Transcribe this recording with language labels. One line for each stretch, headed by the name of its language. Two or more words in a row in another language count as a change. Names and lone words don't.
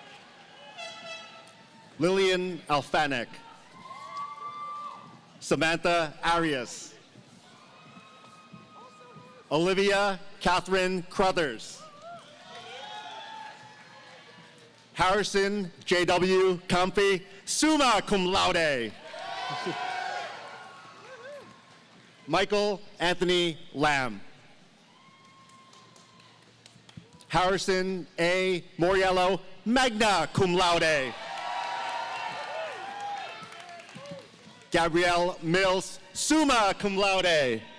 English: Lillian Alfanek. Samantha Arias. Olivia Catherine Crothers. Harrison J.W. Comfy,
Latin: summa cum laude.
English: Michael Anthony Lamb. Harrison A. Moriello,
Latin: magna cum laude.
English: Gabrielle Mills,
Latin: summa cum laude.